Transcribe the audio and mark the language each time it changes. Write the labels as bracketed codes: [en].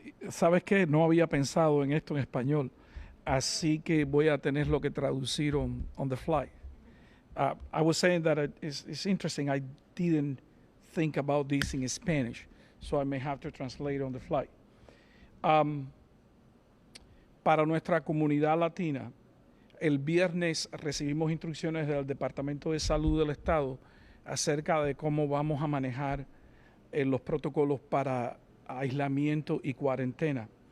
[es] Sabes que no había pensado en esto en español, así que voy a tenerlo que traducir [en] on the fly. I was saying that it's interesting. I didn't think about this in Spanish, so I may have to translate on the fly. [es] Para nuestra comunidad latina, el viernes recibimos instrucciones del Departamento de Salud del Estado acerca de cómo vamos a manejar los protocolos para aislamiento y cuarentena.